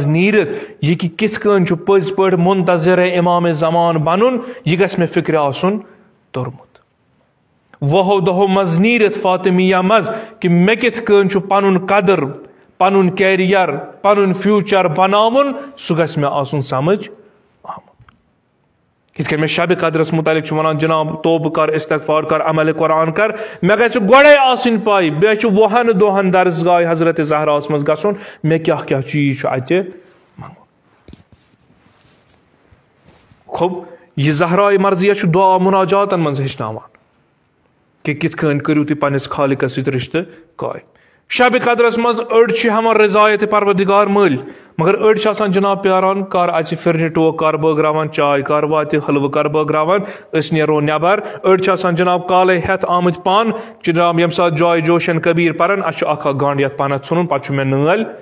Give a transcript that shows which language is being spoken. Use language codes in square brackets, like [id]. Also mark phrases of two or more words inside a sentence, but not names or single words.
[ks] نیٖرِتھ یہِ کہِ کِتھ کٔنۍ چھُ پٔزۍ پٲٹھۍ منتظر امام زمان بنُن یہِ گژھِ مےٚ فکرِ آسُن توٚرمُت وُہو دۄہو منٛز نیٖرِتھ فاطمیہ منٛز کہِ مےٚ کِتھ کٔنۍ چھُ پنُن قدر پنُن کیریر پنُن فیوٗچر بناوُن سُہ گژھِ مےٚ آسُن سمجھ آمُت یِتھ کٔنۍ مےٚ شبِ قدرس متعلق چھُ ونان جناب توبہٕ کر استغفار کر عملِ قرآن کر مےٚ گژھِ گۄڈے آسٕنۍ پاے بیٚیہِ چھُ وُہن دۄہن درسگاہِ حضرت زہراہس منٛز گژھُن مےٚ کیاہ کیاہ چیٖز چھُ اتہِ منٛگُن خۄب یہِ زہرایہِ مرضیہ چھُ دعا مناجاتن منٛز ہیٚچھناوان کہ کِتھ کٔنۍ کٔرِو تُہۍ پننِس خالقس سۭتۍ رشتہٕ قائم شبِ قدرس منٛز أڑۍ چھِ ہٮ۪وان رضایت پروردگار مٔلۍ مگر أڑۍ چھِ آسان جناب پیاران کر اژِ پھرنہِ ٹوٚکھ کر بٲگراوان چاے کر واتہِ حلوٕ کر بٲگراوان أسۍ نیرو نٮ۪بر أڑۍ چھِ آسان جناب کالے ہٮ۪تھ آمٕتۍ پن جناب ییٚمہِ ساتہٕ جاے جوشن کبیٖر پرن اسہِ چھُ اکھ گنٛڈ یتھ پنس ژھٕنُن پتہٕ چھُ مےٚ نٲلۍ